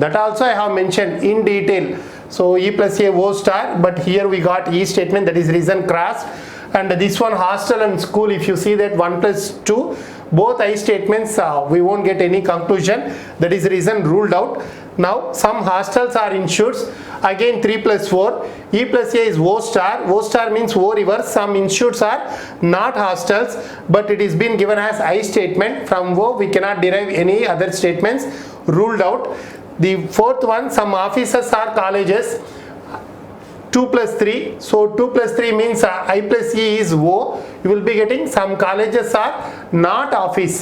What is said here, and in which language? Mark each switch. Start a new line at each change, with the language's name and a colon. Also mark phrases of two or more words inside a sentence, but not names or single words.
English: That also I have mentioned in detail. So E plus A O star, but here we got E statement, that is reason cross. And this one hostel and school, if you see that 1 plus 2, both I statements we won't get any conclusion. That is reason ruled out. Now some hostels are institutes. Again 3 plus 4. E plus A is O star. O star means O reverse. Some institutes are not hostels, but it is been given as I statement. From O we cannot derive any other statements. Ruled out. The fourth one, some offices are colleges. 2 plus 3. So 2 plus 3 means I plus E is O. You will be getting some colleges are not office.